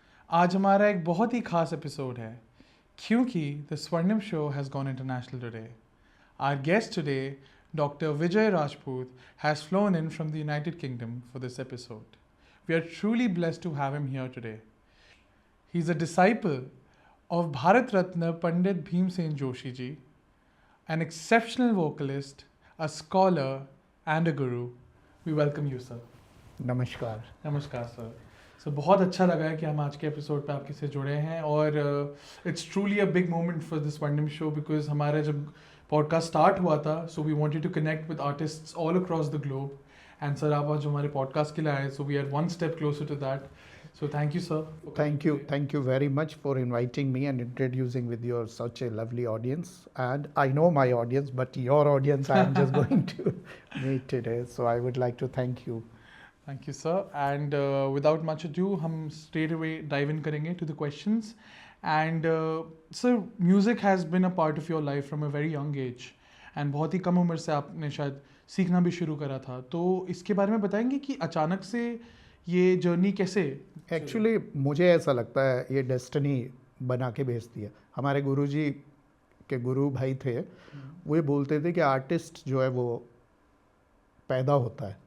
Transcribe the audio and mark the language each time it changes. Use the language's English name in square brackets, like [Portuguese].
[Hindi] आज हमारा एक बहुत ही खास एपिसोड है क्योंकि [English] The Swarnim show has gone international today. Our guest today, Dr. Vijay Rajput, has flown in from the United Kingdom for this episode. We are truly blessed to have him here today. He's a disciple of Bharat Ratna Pandit Bhimsen Joshi ji, an exceptional vocalist, a scholar and a guru. We welcome you, sir. [Hindi] नमस्कार। नमस्कार sir. सो बहुत अच्छा लगा है कि हम आज के एपिसोड पे आपके से जुड़े हैं और [English] it's truly a big moment for this Swarnim show because [Hindi] हमारा जब पॉडकास्ट स्टार्ट हुआ था, [English] So we wanted to connect with artists all across the globe. [Hindi] And sir आप आज हमारे पॉडकास्ट के लिए आए, [English] So we are one step closer to that. So thank you, sir. Thank you very much for inviting me and introducing with your such a lovely audience. And I know my audience, but your audience I am just going to meet today. So I would like to thank you. Thank you, sir. And without much ado, हम straight away dive in करेंगे to the questions. And sir, music has been a part of your life from a very young age. [Hindi] And बहुत ही कम उम्र से आपने शायद सीखना भी शुरू करा था। तो इसके बारे में बताएंगे कि अचानक से ये जर्नी कैसे? एक्चुअली मुझे ऐसा लगता है ये डेस्टिनी बना के भेजती है। हमारे गुरुजी के गुरु भाई थे, वो ये बोलते थे कि आर्टिस्ट जो है वो पैदा होता है।